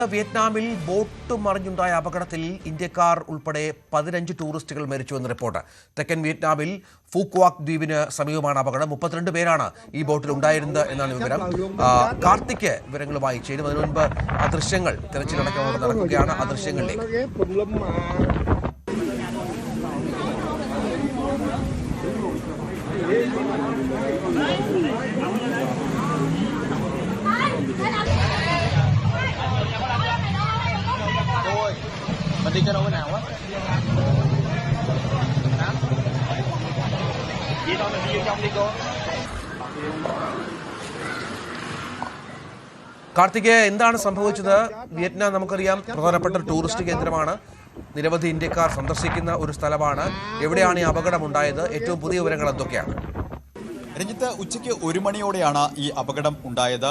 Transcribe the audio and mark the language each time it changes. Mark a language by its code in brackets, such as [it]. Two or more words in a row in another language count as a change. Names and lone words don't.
[ml] വിയറ്റ്നാമിൽ ബോട്ട് മറിഞ്ഞുണ്ടായ അപകടത്തിൽ ഇന്ത്യക്കാർ ഉൾപ്പെടെ 15 ടൂറിസ്റ്റുകൾ മരിച്ചുവെന്ന് റിപ്പോർട്ട്. തെക്കൻ വിയറ്റ്നാമിൽ ഫൂക്വാക് ദ്വീപിന് സമീപമാണ് അപകടം. 32 പേരാണ് ഈ ബോട്ടിൽ ഉണ്ടായിരുന്നത് എന്നാണ് വിവരം. കാർത്തിക് വിവരങ്ങളുമായി ചേരും. അതിനു മുൻപ് ആ ദൃശ്യങ്ങൾ തെരച്ചിലടക്കം നടക്കുകയാണ്. ആ ദൃശ്യങ്ങളിലേക്ക് [vi] Mình đi cái đâu nào á? Hả? Chị thôi mình đi vô trong đi cô. [ml] കാർത്തിക്, എന്താണ് സംഭവിച്ചത്? വിയറ്റ്നാം നമുക്കറിയാം പ്രധാനപ്പെട്ട ടൂറിസ്റ്റ് കേന്ദ്രമാണ്. നിരവധി ഇന്ത്യക്കാർ സന്ദർശിക്കുന്ന ഒരു സ്ഥലമാണ്. എവിടെയാണ് ഈ അപകടം ഉണ്ടായത്? ഏറ്റവും പുതിയ വിവരങ്ങൾ എന്തൊക്കെയാണ്? രഞ്ജിത്ത്, ഉച്ചയ്ക്ക് 1 മണിയോടെയാണ് ഈ അപകടം ഉണ്ടായത്.